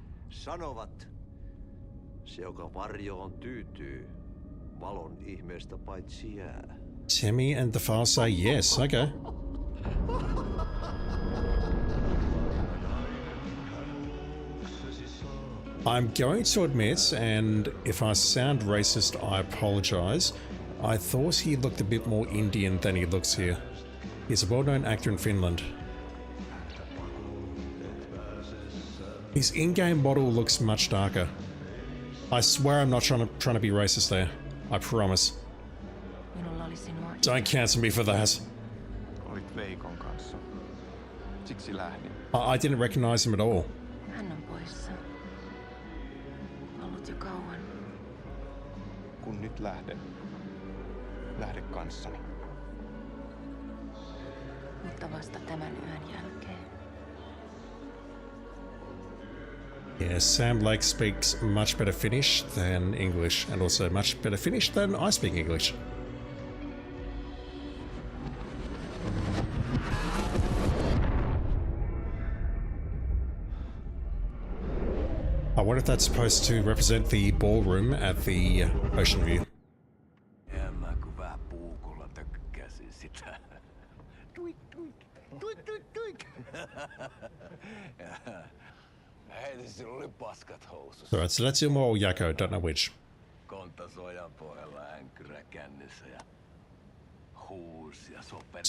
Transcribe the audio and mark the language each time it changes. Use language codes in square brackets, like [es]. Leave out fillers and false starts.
[fi] Sanovat, se joka varjoon tyytyy, valon ihmeestä paitsi jää. [en] Timmy and the file say yes. Okay. I'm going to admit, and if I sound racist, I apologize. I thought he looked a bit more Indian than he looks here. He's a well-known actor in Finland. His in-game model looks much darker. I swear I'm not trying to be racist there. I promise. Don't cancel me for that. [fi] Olit Veikon kanssa. Siksi lähdin. [en] I didn't recognize him at all. [fi] Hän on poissa. Ollut jo kauan. Kun nyt lähden, lähde kanssani. Mutta vasta tämän yön jälkeen. [en] Yeah, Sam Lake speaks much better Finnish than English, and also much better Finnish than I speak English. I wonder if that's supposed to represent the ballroom at the Ocean View. [fi] En mä kun vähän puukolla tökkäsin sitä. Tuik, tuik, tuik, tuik, tuik. Hei, sillä oli paskat housussa. [en] Alright, so that's Ilmo or Yakko, don't know which. [fi] Kontasojan pohjalla änkyrä kännissä ja huusi ja sopetti.